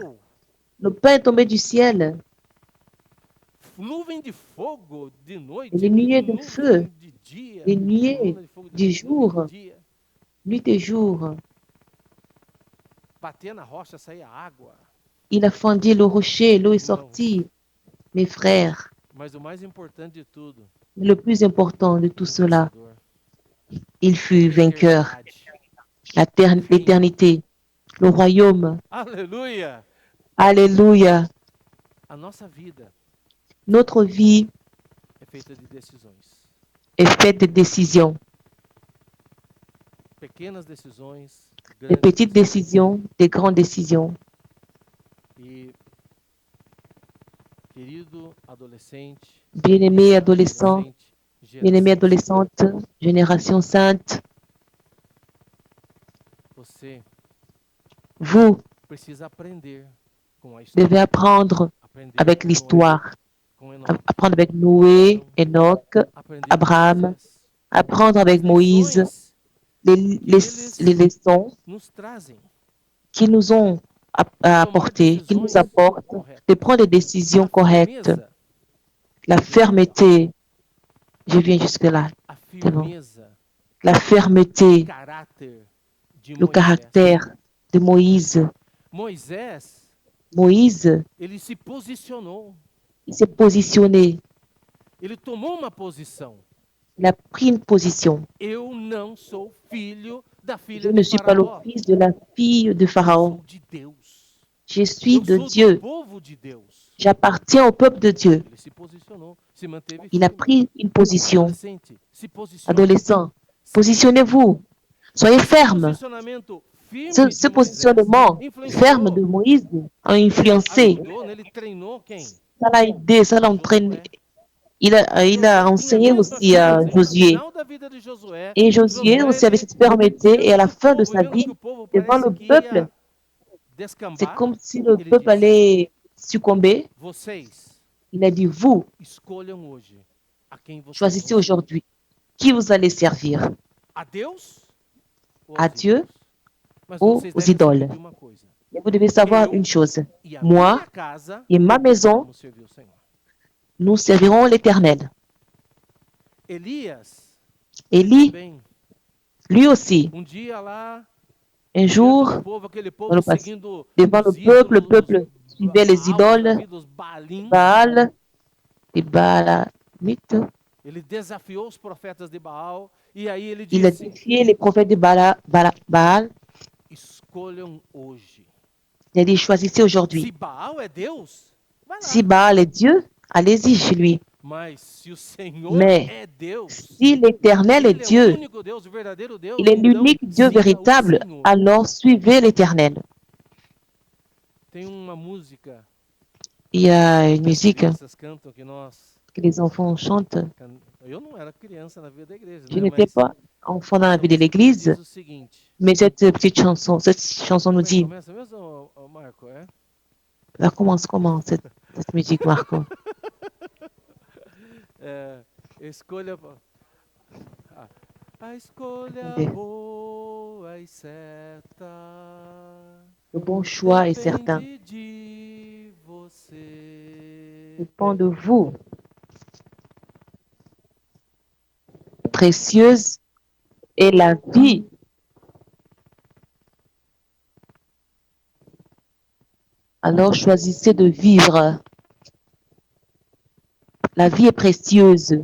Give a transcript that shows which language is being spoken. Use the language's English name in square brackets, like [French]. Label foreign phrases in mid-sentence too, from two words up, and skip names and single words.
[French] Le pain est tombé du ciel. Et les nuées de feu, les nuées du jour, nuit et jour. Il a fendu le rocher, l'eau est sortie. mes frères. [Portuguese] Mas o mais importante de tudo, [French] Le plus important de tout cela, [Portuguese] vencedor, [French] il fut a vainqueur. [Portuguese] eternidade. [French] L'éternité, le royaume. [Portuguese] Aleluia! [French] Alléluia. [Portuguese] A nossa vida [French] Notre vie [Portuguese] é feita de decisões. [French] est faite de décisions. [Portuguese] Pequenas decisões, [French] Des grandes petites [Portuguese] decisões. [French] décisions, des grandes décisions. [Portuguese] E, querido adolescente, [French] Bien-aimés adolescents, [Portuguese] adolescente, [French] bien-aimés [Portuguese] geração, [French] adolescentes, génération sainte, [Portuguese] você [French] vous [Portuguese] precisa aprender com a [French] devez [Portuguese] história, [French] apprendre [Portuguese] aprender [French] avec [Portuguese] com Noé, [French] l'histoire, [Portuguese] com Enoque, [French] apprendre avec Noé, Enoch, [Portuguese] aprender com Abraham, Moisés. [French] apprendre [Portuguese] As [French] avec Moïse, [Portuguese] lições [French] les, [Portuguese] que [French] les, [Portuguese] eles [French] les leçons [Portuguese] nos trazem [French] qu'ils nous ont [Portuguese] de tomar [French] apportées, qu'ils nous [Portuguese] decisões [French] apportent, [Portuguese] corretas. [French] de prendre des décisions [Portuguese] A [French] correctes, [Portuguese] firmeza, [French] la fermeté, je viens jusque-là, [Portuguese] a [French] c'est bon, [Portuguese] firmeza, [French] la fermeté, [Portuguese] caráter de [French] le [Portuguese] Moisés. [French] caractère de Moïse. [Portuguese] Moisés, [French] Moïse, [Portuguese] ele se posicionou, [French] il s'est positionné, [Portuguese] ele tomou uma posição. [French] il a pris une position. [Portuguese] Eu não sou filho da [French] Je [Portuguese] filha [French] ne [Portuguese] de [French] suis pas le [Portuguese] Faraó. [French] fils de la fille de [Portuguese] Eu [French] Pharaon. [Portuguese] sou de Deus. [French] Je suis [Portuguese] Eu [French] de [Portuguese] sou do [French] Dieu. [Portuguese] povo de Deus. [French] J'appartiens au peuple de Dieu. [Portuguese] Ele se posicionou, se manteve [French] Il a [Portuguese] firme. [French] pris une position. [Portuguese] Adolescente, se posicione. [French] Adolescent, positionnez-vous. Soyez [Portuguese] Esse [French] ferme. [Portuguese] posicionamento firme [French] Ce [Portuguese] de Moisés [French] positionnement ferme de influenciou, Moïse a influencé. [Portuguese] ajudou, né? Ele treinou quem? [French] Ça l'a aidé, ça l'a entraîné. Josué. Il a [Portuguese] Josué tinha a [French] enseigné [Portuguese] mesma [French] aussi à [Portuguese] firmeza. E no [French] Josué. [Portuguese] final da vida de Josué, [French] Et Josué aussi avait cette fermeté. Et à la fin de sa [Portuguese] vendo [French] vie, [Portuguese] que o povo [French] devant [Portuguese] parece [French] le [Portuguese] que [French] peuple, [Portuguese] ia [French] c'est [Portuguese] descambar, [French] comme si le [Portuguese] ele [French] peuple [Portuguese] disse: [French] allait succomber. [Portuguese] vocês [French] Il a dit, vous, [Portuguese] escolham hoje a quem vocês [French] choisissez [Portuguese] vão servir. [French] aujourd'hui qui vous allez servir, [Portuguese] A Deus ou [French] à [Portuguese] aos [French] Dieu [Portuguese] ídolos? Mas [French] ou [Portuguese] vocês [French] aux [Portuguese] devem saber [French] idoles. [Portuguese] de uma coisa. [French] Et vous devez savoir [Portuguese] Eu [French] une chose. [Portuguese] e a [French] Moi [Portuguese] minha casa [French] et ma maison, [Portuguese] vamos servir o Senhor. [French] nous servirons l'Éternel. [Portuguese] Elias [French] Élie, [Portuguese] também. [French] lui aussi, [Portuguese] Dia lá, [French] un [Portuguese] diante [French] jour, [Portuguese] do povo, aquele [French] dans [Portuguese] povo [French] le passé, [Portuguese] seguindo [French] devant [Portuguese] os [French] le [Portuguese] ídolos, [French] peuple suivait les [Portuguese] Baal da [French] idoles, [Portuguese] vida, os Baalim. [French] Baal, et Baalamites. [Portuguese] Ele desafiou os profetas de Baal e aí ele [French] Il a [Portuguese] disse: [French] défié les prophètes de Baal. [Portuguese] escolham hoje. [French] Il a dit, choisissez [Portuguese] Se [French] aujourd'hui. [Portuguese] Baal é Deus, vai lá. [French] Si Baal est Dieu, allez-y chez lui. [Portuguese] Mas se o Senhor [French] Mais [Portuguese] é Deus, [French] si l'Éternel est [Portuguese] ele é o [French] Dieu, [Portuguese] único Deus, o verdadeiro Deus, [French] il est [Portuguese] então [French] l'unique Dieu [Portuguese] siga o [French] véritable, [Portuguese] Senhor. [French] alors suivez l'Éternel. [Portuguese] Tem uma música [French] Il y a une [Portuguese] que as [French] musique [Portuguese] crianças cantam que nós. [French] que les enfants chantent. [Portuguese] Eu não era criança na vida da igreja, [French] Je [Portuguese] né? [French] n'étais [Portuguese] Mas [French] pas enfant dans la [Portuguese] essa [French] vie de [Portuguese] música nos [French] l'Église, [Portuguese] diz o seguinte. [French] mais cette petite chanson, cette chanson nous [Portuguese] Como é que [French] dit, [Portuguese] começa mesmo, Marco? É? [French] ça commence comment cette musique, Marco? [Portuguese] É, escolha. A escolha [French] Attendez. [Portuguese] boa e certa [French] Le bon choix est certain. [Portuguese] depende de você. [French] Dépend de vous. Précieuse est la vie. Alors choisissez de vivre. La vie est précieuse.